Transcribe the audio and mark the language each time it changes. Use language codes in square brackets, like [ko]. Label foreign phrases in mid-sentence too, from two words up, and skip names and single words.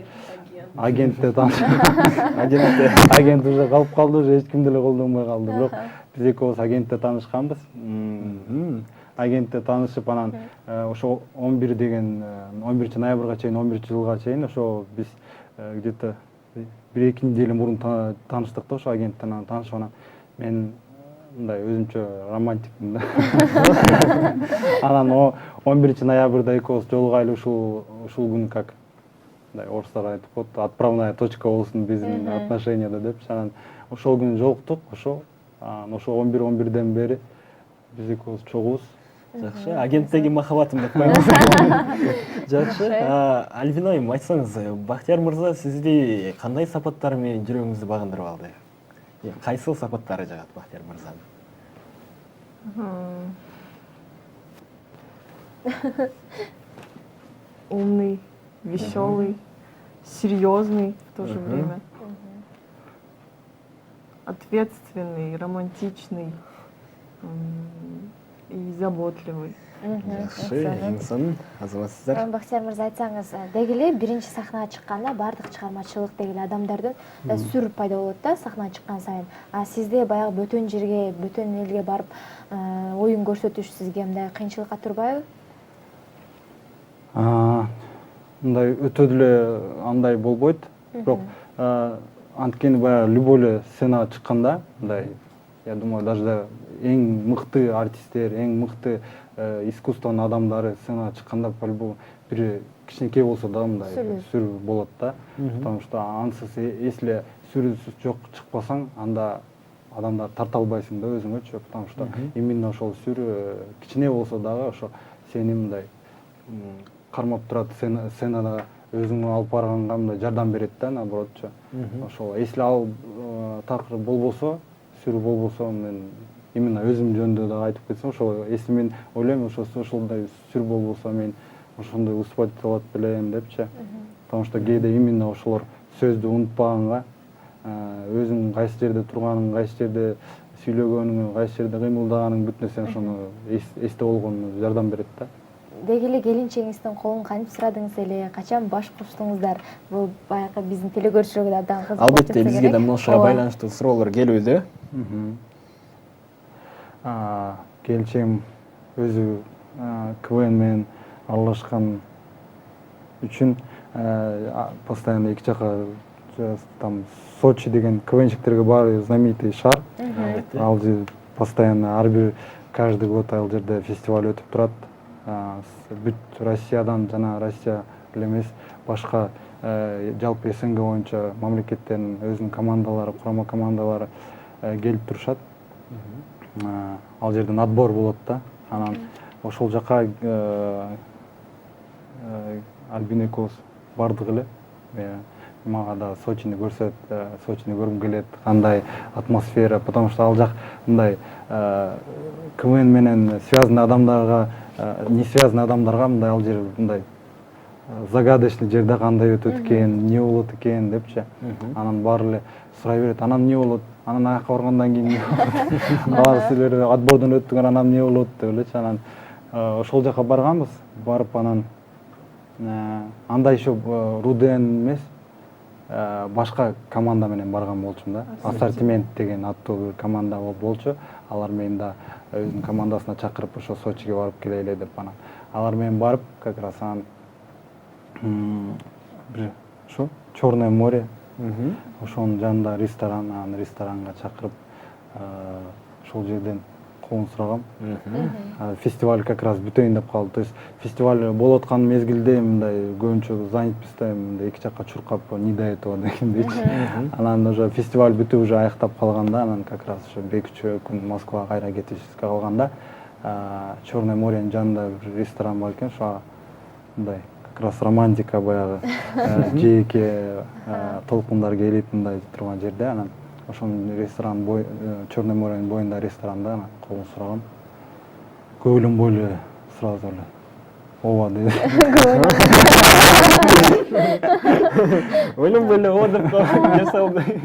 [ky] Агентте агент уже калып калды, уже эч ким деле колдонбой калды. Бирок биз экөөбүз агентте таанышканбыз. Агентте таанышып анан ошо 11 ноябрга чейин 11 жылга чейин ошо биз [ru] где-то 1-2 неделя [ky] мурун тааныштык да ошо агенттен. Анан таанышып анан мен мындай өзүмчө романтикмин да. Анан 11 ноябрда экөөбүз жолугайлы ушул күнү как мындай орустар айтып коет, [ru] отправная точка [ky] болсун биздин отношенияда депчи. Анан ошол күнү жолуктук, ошо 11-11ден бери биз экөөбүз чогубуз. Жакшы, агенттеги махаббатым деп коебуз. Жакшы. Альбина айым, айтсаңыз, Бактияр мырза сизди кандай сапаттары менен жүрөгүңүздү багындырып алды? Кайсыл сапаттары жагат Бактияр мырзанын? [ru] Умный, веселый, серьезный в то же время, ответственный, романтичный и заботливый. [ky] Жакшы, эң сонун азаматсыздар. Бактияр мырза, айтсаңыз, дегеле биринчи сахнага чыкканда бардык чыгармачылык дегеле адамдардын сүр пайда болот да сахнага чыккан сайын. Сизде баягы бөтөн жерге, бөтөн элге барып оюн көрсөтүш сизге мындай кыйынчылыкка турбайбы? Мындай өтө деле андай болбойт. Бирок анткени баягы любой эле сценага чыкканда, мындай, [ru] я думаю, даже [ky] эң мыкты артисттер, эң мыкты искусствонун адамдары сценага чыкканда по-любому бир кичинекей болсо да мындай сүр болот да. [ru] Потому что [ky] ансыз если сүрүсүз жок чыкпасаң, анда адамдар тарта албайсың да өзүңөчү. [ru] Потому что именно [ky] ошол сүр кичине болсо дагы ошо сени мындай кармап турат, сценада өзүңө алып барганга мындай жардам берет да, наоборотчу. Ошол если ал такыр болбосо, сүр болбосо, мен именно өзүм жөнүндө да айтып кетсем, ошол если мен ойлойм ошолдой сүр болбосо мен ошондой выступать ете алат белем депчи. [ru] Потому что [ky] кээде именно ошолор сөздү унутпаганга, өзүң кайсы жерде турганың, кайсы жерде сүйлөгөнүң, кайсы жерде кыймылдаганың бүт нерсени ошону эсте болгонуна жардам берет да. Дегеле келинчегиңиздин колун кантип сурадыңыз эле, качан баш коштуңуздар? Бул баягы биздин телекөрүүчүлөргө да абдан кызык. Албетте, бизге да ошого байланыштуу суроолор келүүдө. Келинчегим өзү КВН менен аралашкан үчүн постоянно эки жака там Сочи деген КВНщиктерге бар знаменитый шаар. Ал жер постоянно ар бир [ru] каждый год [ky] ал жерде фестиваль өтүп турат. Бүт Россиядан жана Россия эле эмес, башка жалпы СНГ боюнча мамлекеттердин өзүнүн командалары, курама командалары келип турушат. Ал жерден отбор болот да. Анан ошол жака Альбина экөөбүз бардык эле. Мага да Сочини көрсөт, Сочини көргүм келет, кандай атмосфера, [ru] потому что [ky] ал жак мындай КВН менен связанный адамдарга, [ru] не связанный [ky] адамдарга мындай ал жер мындай загадочный жерде кандай өтөт экен, эмне болот экен депчи. Анан баары эле сурай берет, анан эмне болот, анан аяка баргандан кийин эмне болот, алар силер отбордон өттүңөр, анан эмне болот деп элечи. Анан ошол жака барганбыз, барып анан анда еще Руден эмес, башка команда менен барган болчумун да. Ассортимент деген аттуу бир команда болчу. Алар мени да өзүнүн командасына чакырып ошо Сочиге барып келели деп анан алар менен барып [ru] как раз [ky] анан бир ошо Черное море, ошонун жанында ресторан, анан ресторанга чакырып ошол жерден коон сурагам. Фестиваль [ru] как раз [ky] бүтөйүн деп калды. [ru] То есть [ky] фестиваль болуп аткан мезгилде мындай көбүнчө занятпыз да, мындай эки жакка чуркап [ru] не до этого [ky] дегендейчи. Анан уже фестиваль бүтүп уже аяктап калганда, анан [ru] как раз [ky] ошо 2-3 күн Москвага кайра кетишибизге калганда, Черное моренин жанында бир ресторан бар экен, ошо мындай [ru] как раз романтика [ky] баягы жеке толкундар келип мындай турган жерде. Анан ошонун ресторан Черное моренин боюнда ресторанда анан колун сурагам. Көйлөмбөй эле сразу эле ооба деди. Ойлонбой эле ооба деп жасалды.